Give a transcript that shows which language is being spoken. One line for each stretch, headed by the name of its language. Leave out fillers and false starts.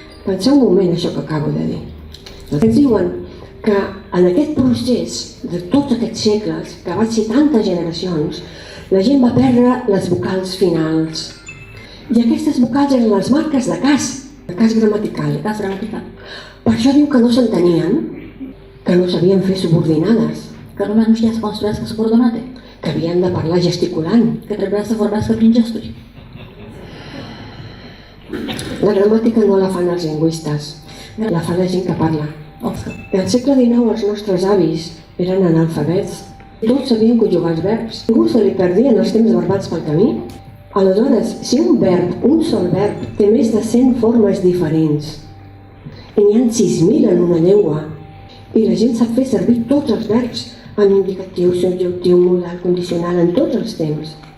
Catalan: Penseu un moment això que acabo de dir. Ens diuen que en aquest procés de tots aquests segles, que va ser tantes generacions, la gent va perdre les vocals finals. I aquestes vocals eren les marques de cas gramatical. Per això diu que no s'entenien, que no sabien fer subordinades,
Romanian: Că lumea nu știa să construiască subordonate.
Catalan: que havien de parlar gesticulant.
Romanian: Că trebuia să vorbească prin gesturi.
Catalan: La gramàtica no la fan els lingüistes, la fa la gent que parla. Al segle XIX els nostres avis eren analfabets. Tots sabien conjugar els verbs. Ningú se li perdien els temps verbals pel camí. Aleshores, si un verb, un sol verb, té més de 100 formes diferents i n'hi ha 6.000 en una llengua i la gent sap fer servir tots els verbs en indicatiu, subjuntiu, modal, condicional, en tots els temps.